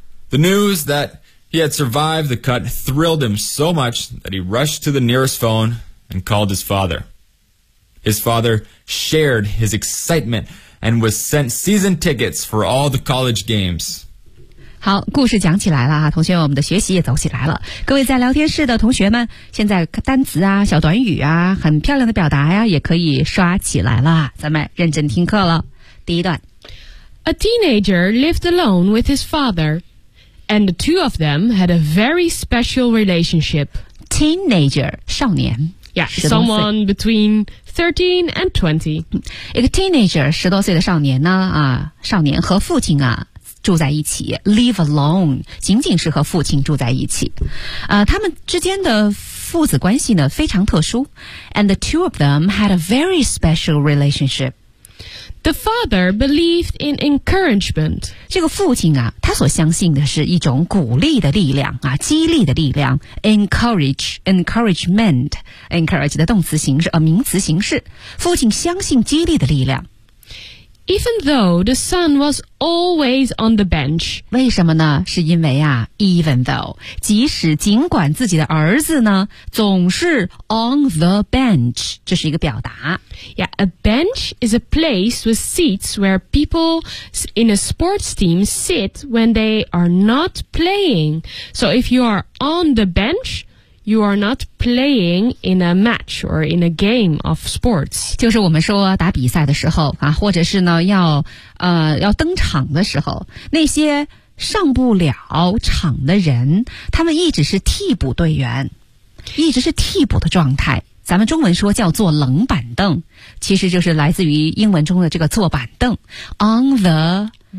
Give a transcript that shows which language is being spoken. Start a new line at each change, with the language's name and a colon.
English: The news that he had survived the cut thrilled him so much that he rushed to the nearest phone and called his father. His father shared his excitement and was sent season tickets for all the college games.
Chinese: 好，故事讲起来了啊，同学们，我们的学习也走起来了。各位在聊天室的同学们，现在单词啊、小短语啊、很漂亮的表达呀、啊，也可以刷起来了。咱们认真听课了。第一段
English: ，A teenager lived alone with his father, and the two of them had a very special relationship. Teenager, 少年，Yeah, someone between 13 and 20.
Chinese: 一个 teenager, 十多岁的少年呢啊，少年和父亲啊。住在一起 ,
English: live alone,
Chinese: 仅仅是和父亲住在一起。他们之间的父子关系呢非常特殊。
English: And the two of them had a very special relationship. The father believed in encouragement.
Chinese: 这个父亲啊他所相信的是一种鼓励的力量啊激励的力量。 Encourage 的动词形式名词形式。父亲相信激励的力量。
English: Even though the son was always on the bench.
Chinese: 为什么呢？是因为啊 ,
English: even though,
Chinese: 即使尽管自己的儿子呢总是
English: on the bench,
Chinese: 这是一个表达。
English: Yeah, a bench is a place with seats where people in a sports team sit when they are not playing. So if you are on the bench,You are not playing in a match or in a game of sports.
Chinese: 就是我们说打比赛的时候啊，或者是呢要登场的时候，那些上不了场的人，他们一直是替补队员，一直是替补的状态。咱们中文说叫做冷板凳，其实就是来自于英文中的这个坐板凳 ，
English: on the